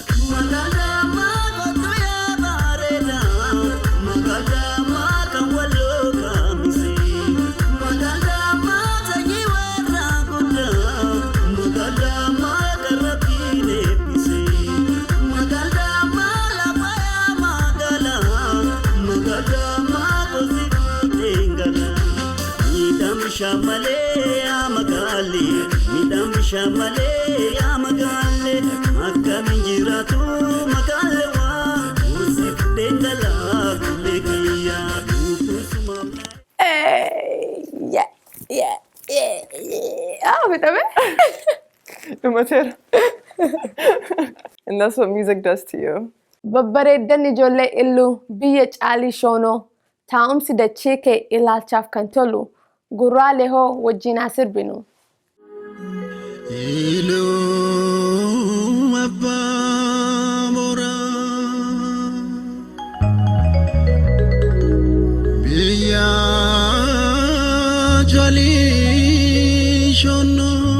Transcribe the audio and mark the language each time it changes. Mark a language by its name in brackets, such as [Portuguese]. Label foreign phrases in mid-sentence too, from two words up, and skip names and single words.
[Oromo] Magaalama kottu yaa bareeda, magaalama kan Walloo kamise, magaalama sanyii warra guddaa, magaalama kan Rabbiin eebbise, magaalama lafa yaa magaala, magaalama kosi buuteen gala. Midhaam bishaan malee yaa magaali, midhaam bishaan malee yaa magaali, akkamiin jiraatu magaala waa, kosi buuteen gala, bulee kiyyaa, Hey, yeah, yeah, yeah, yeah. Ah, bitabe? Dhumateera. [English] And that's what music does to you. [Oromo] Babbareeddan ijoollee illuu biyya caalii shoonoo. Taa'umsi dachee kee ilaalchaaf kan tolu, gurraalee hoo wajjin haa sirbinu. Iluu abbaa boraa, biyya jalii shonnoo.